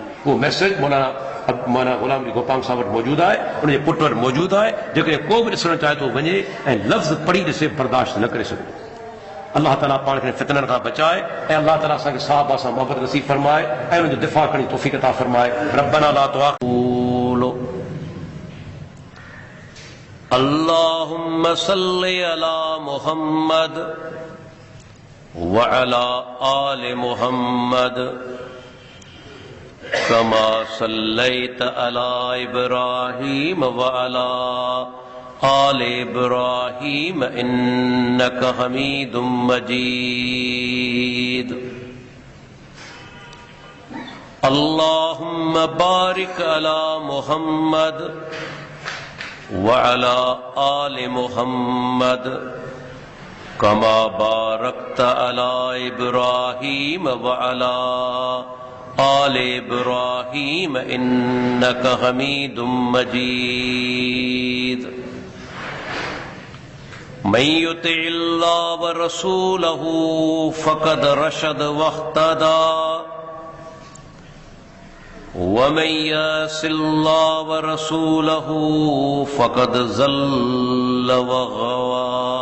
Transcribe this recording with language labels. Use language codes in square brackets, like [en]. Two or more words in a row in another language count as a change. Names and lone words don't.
[sd] उहो मैसेज मौलाना गुलाम अली गोपाल साहब वटि मौजूदु आहे, उनजे पुट वटि मौजूदु आहे। जेकॾहिं को बि ॾिसणु चाहे थो वञे ऐं लफ़्ज़ पढ़ी ॾिसे बर्दाश्त न करे सघे। अल्लाह ताला पाण खे फितननि खां बचाए ऐं अल्लाह ताला असांखे सहाबा सां मोहबत नसीब फरमाए ऐं उनजो दिफ़ा करण जी तौफ़ीक़ अता फरमाए। [ar] ربنا لا تؤاخذنا اللهم صل على محمد و على آل محمد كما صليت على إبراهيم و على آل إبراهيم إنك حميد مجيد. اللهم بارك على محمد و على آل محمد كما باركت على إبراهيم و على آل إبراهيم إنك حميد مجيد. من يطع الله و رسوله فقد رشد واهتدى و من يعص الله و رسوله فقد ضل و غوى.